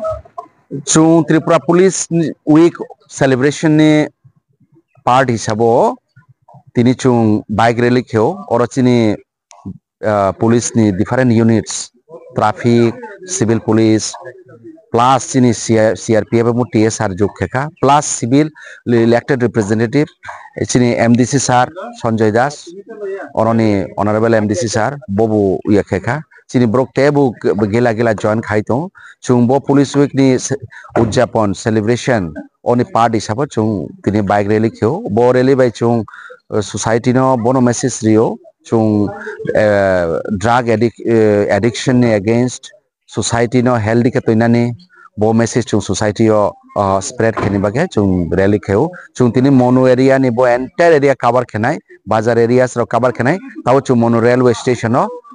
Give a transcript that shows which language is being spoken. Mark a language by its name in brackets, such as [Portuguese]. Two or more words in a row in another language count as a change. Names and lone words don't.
[Kok Borok] Chung Tripura Police Week celebration ni part hisabo tini chung [English] bike rally [Kok Borok] kheo oro chini police ni [English] different units traffic civil police plus [Kok Borok] chini CRPF mu TSR jog kheka plus [English] civil elected representative [Kok Borok] chini MDC sir Sanjay Das oroni [English] honorable MDC sir [Kok Borok] bobu ya kheka chini brok tebu gela join khaito chungbo [English] police week [Kok Borok] ni udjapon celebration oni part hisabo chung tini [English] bike rally [Kok Borok] kheo bo rally by chung society no bono message rio chung [English] drug addiction [Kok Borok] ni [English] against society [Kok Borok] no healthy ka toinani bo message chung society o spread kheni bage chung rally kheo chung tini mono area ni bo [English] entire area cover [Kok Borok] khenai bazar areas ro cover khenai tao chung mono [English] railway station [Kok Borok] o